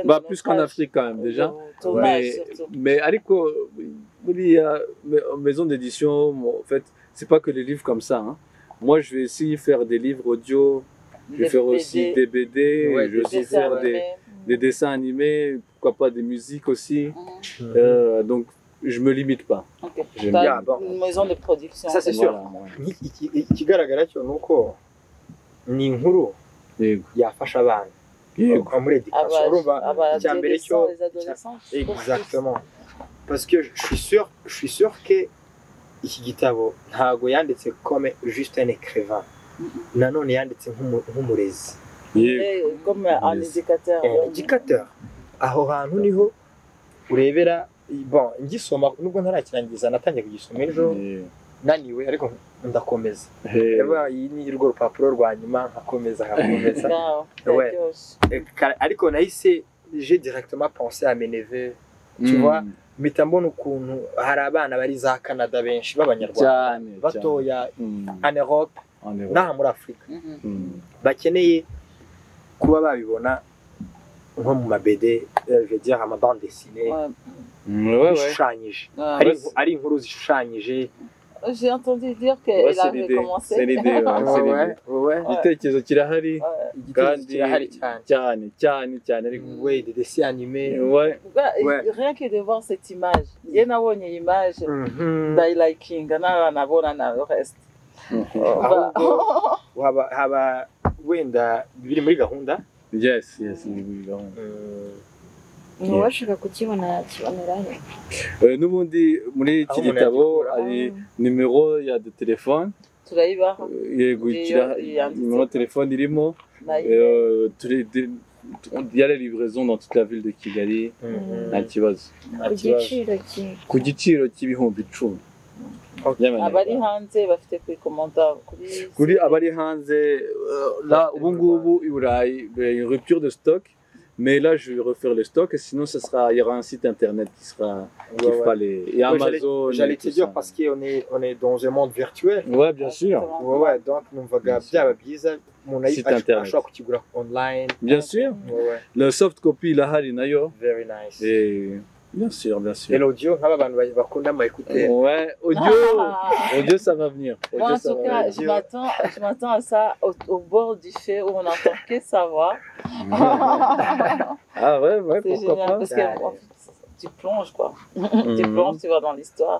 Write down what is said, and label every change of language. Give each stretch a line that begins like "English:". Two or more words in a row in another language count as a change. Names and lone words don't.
French: Plus qu'en Afrique, quand même, déjà. Mais ariko, maison d'édition, en fait, c'est pas que les livres comme ça. Hein. Moi, je vais aussi faire des livres audio, je vais faire aussi des BD, je vais aussi faire des dessins animés, pourquoi pas des musiques aussi. Donc, je me limite pas. Okay. Une maison de production. Ça, c'est sûr.
Kinyarwanda: Ikigaragara cyo nuko ni inkuru yafasha abana. Muri éducation urumva icyambere cyo
French: exactement parce que je suis sûr que
Kinyarwanda: iki gitabo ntago yanditse
French: comme juste un écrivain
Kinyarwanda: nanone yanditse nk'umurezi
French: comme un éducateur
Kinyarwanda: aho hantu niho urebera bon ngisoma nubwo ntarakirangiza natangiye kugisoma ejo naniwe ariko ndakomeza reba iyi ni rwo rupapuro rwa nyuma nkakomeza ariko nahise
French: j'ai directement pensé à mes neveux tu vois
Kinyarwanda: mpita mbona ukuntu hari abana bari za Canada benshi b'abanyarwanda batoya
French: en Europe
Kinyarwanda: n'aha muri Afurika bakeneye kuba babibona nko mu mabede
French: je veux dire
Kinyarwanda: ama
French: bande dessinée
Kinyarwanda: bishushanyije ari inkuru zishushanyije.
French: J'ai entendu dire qu'elle avait commencé. C'est l'idée.
Kinyarwanda: Igitekerezo kirahari kandi cyane
French: ouais des dessins animés. Rien que de voir cette image.
Kinyarwanda: Ye nabonye image by liking nabona na
French: le reste.
Kinyarwanda: Haba wenda biri muri gahunda. Yes ni muri gahunda. Washaka kukibona he? N'ubundi muri iki gitabo ari nimero ya de telefone turayibaha yego nimero de telefone irimo
French: il y a les livraisons dans toute la ville de Kigali
Kinyarwanda: nta kibazo ku giciro cy'ibihumbi 10 abari hanze bafite kwikomanda kuri abari hanze là ubu ngubu i Burayi
French: rupture de stock. Mais là, je vais refaire le stock et sinon, il y aura un site internet qui fera les... Et Amazon... J'allais te dire parce qu'on est dans un monde virtuel. Ouais, bien sûr. Ouais, donc, on va garder mon site internet. Online. Bien sûr. Le
English: soft copy, là, very nice.
French: Et... Bien sûr. Et l'audio, ouais, audio, ça va venir. Moi, en tout cas, je m'attends à ça au bord du feu où on n'entend que sa voix. Ah ouais, c'est pourquoi génial, pas. Parce que tu plonges, quoi. Tu plonges, tu vas dans l'histoire.